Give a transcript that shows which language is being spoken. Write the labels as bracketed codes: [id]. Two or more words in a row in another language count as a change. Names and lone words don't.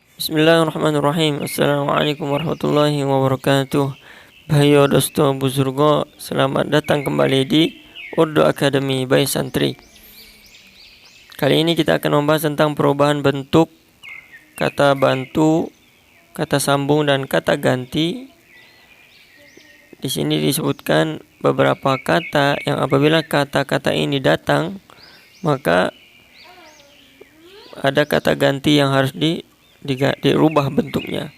[ar] بسم الله الرحمن الرحيم. السلام عليكم ورحمة الله وبركاته. [ur] بھائیو دوستو بزرگو, [id] selamat datang kembali di Urdu Academy by Santri. Kali ini kita akan membahas tentang perubahan bentuk kata bantu, kata sambung dan kata ganti. Di sini disebutkan beberapa kata yang apabila kata-kata ini datang, maka ada kata ganti yang harus dirubah bentuknya.